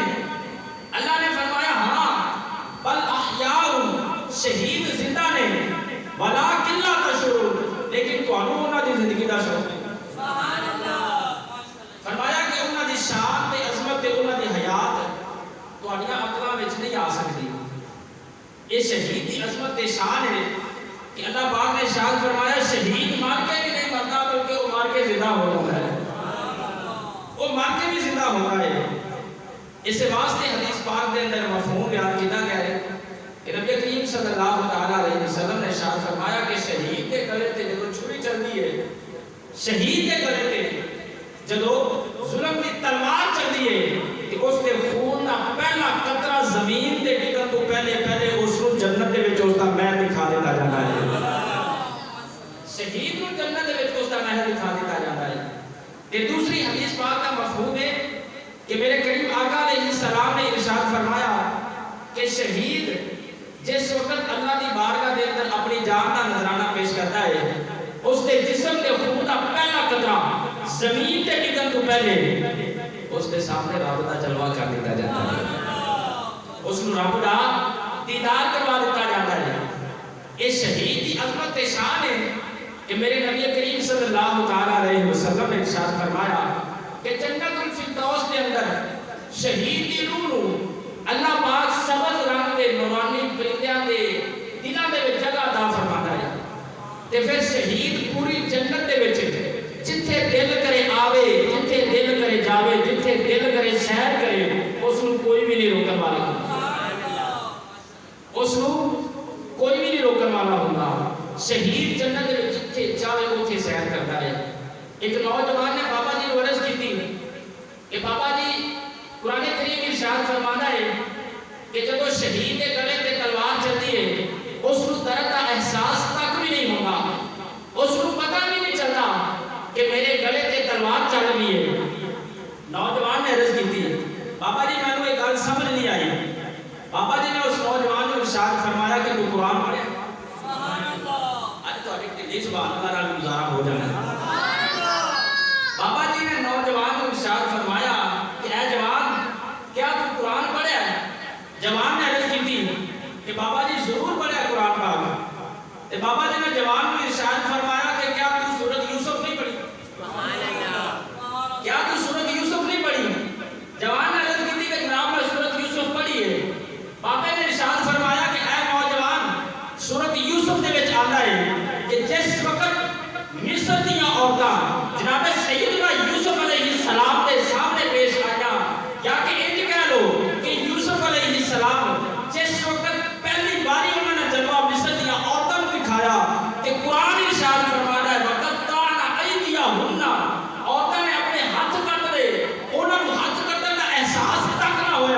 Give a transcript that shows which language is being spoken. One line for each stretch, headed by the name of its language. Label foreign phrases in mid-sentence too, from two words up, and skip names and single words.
Punjabi: اللہ نے فرمایا ہاں
Arabic: بل احیاء،
Punjabi: شہید زندہ نے،
Arabic: ولکن لا تشعرون،
Punjabi: لیکن تانوں انہاں دی زندگی دا شوق نہیں۔
Arabic: سبحان اللہ۔
Punjabi: فرمایا کہ انہاں دی شان تے عظمت تے انہاں دی حیات تہاڈیاں عقلاں وچ نہیں آ سکتی۔ یہ شہید دی عظمت تے شان ہے کہ اللہ پاک نے ارشاد فرمایا
Urdu: شہید مار کے بھی نہیں مرتا بلکہ وہ مار کے زندہ ہو جاتا ہے، وہ مار کے بھی زندہ ہوتا ہے۔
Punjabi: اس واسطے حدیث پاک دے اندر مفہوم بیان کیا گیا ہے کہ نبی کریم
Arabic: صلی اللہ تعالیٰ علیہ وسلم
Punjabi: نے ارشاد فرمایا کہ شہید کے گلے تے جدوں چھری چلدی ہے، شہید کے گلے تے جدوں ظلم دی تلوار چلدی ہے کہ اس دے خون دا پہلا قطرہ زمین تے ڈگن تو پہلے اس نوں جنت دے وچ اس دا محل دکھا دیتا جاتا ہے۔ شہید نوں جنت دے وچ اس دا محل دکھا دیتا جاتا ہے۔
Urdu: تے دوسری حدیث پاک کا مفہوم ہے کہ میرے کریم آقا
Arabic: علیہ السلام
Urdu: نے ارشاد فرمایا کہ شہید جس وقت اللہ دی بارگاہ دے اندر اپنی جان کا نذرانہ پیش کرتا ہے، اس کے جسم کے خون کا پہلا قطرہ زمین تے ڈگن تو پہلے اس کے سامنے رب کا جلوہ کر دیتا جاتا ہے، اس نوں رب کا دیدار کروا دیتا جاتا ہے۔ یہ شہید کی عظمت تے شان ہے کہ میرے نبی کریم
Arabic: صلی اللہ تعالیٰ علیہ وسلم
Urdu: نے ارشاد فرمایا
Punjabi: کہ جنت الفردوس کے اندر شہید کی روح نو اللہ پاک سبز رنگ دے نورانی پرندیاں دے دلاں دے وچ جگہ عطا فرماتا ہے، تے پھر شہید پوری جنت دے وچ جتھے دل کرے آوے، جتھے دل کرے جاوے، جتھے دل کرے سیر کرے، اس نو کوئی بھی نہیں روکن والا، اس نو کوئی بھی نہیں روکن والا ہوندا۔ شہید جنت دے وچ جتھے چاہے اوتھے سیر کرتا ہے۔
Urdu: ایک نوجوان نے بابا جی کو عرض کی تھی کہ بابا جی قرآن کریم ارشاد فرماتا ہے کہ جب وہ شہید کے گلے تے تلوار چلتی ہے اس کو درد کا احساس تک بھی نہیں ہوگا، اس کو پتہ بھی نہیں چلتا کہ میرے گلے تے تلوار چل رہی ہے۔ نوجوان نے عرض کی تھی بابا جی میں نے یہ گل سمجھ نہیں آئی۔ بابا جی نے اس نوجوان کو ارشاد فرمایا کہ تو قرآن پڑھے؟
Arabic: سبحان اللہ۔
Punjabi: اج تہاڈے دل
Arabic: سبحان اللہ
Punjabi: نال گزارا ہو جانا۔
Urdu: بابا جی نے نوجوان کو ارشاد فرمایا کہ اے جوان کیا تو قرآن پڑھیا ہے؟ جوان نے عرض کی تھی کہ بابا جی ضرور پڑھیا قرآن پاک۔ تے بابا جی نے جوان کو ارشاد فرمایا کہ کیا تو سورۃ یوسف نہیں پڑھی؟
Arabic: سبحان اللہ۔
Urdu: کیا تو سورۃ یوسف نہیں پڑھی؟ جوان نے عرض کی تھی کہ جناب میں سورۃ یوسف پڑھی ہے۔ بابا نے ارشاد فرمایا کہ اے نوجوان سورۃ یوسف دے وچ آندا ہے کہ جس وقت مصر دیاں عورتاں جناب سیدنا یوسف
Arabic: علیہ السلام
Urdu: کے سامنے پیش آیا، یا کہ انج کہہ لو کہ یوسف
Arabic: علیہ السلام
Urdu: جس وقت پہلی باری انہوں نے جلوہ مصر دیاں عورتوں کو دکھایا کہ قرآن ارشاد فرماتا ہے
Arabic: وَقَطَّعْنَ أَيْدِيَهُنَّ،
Urdu: عورتوں نے اپنے ہاتھ کٹ دے، انہوں نے ہاتھ کٹن کا احساس تک نہ ہویا۔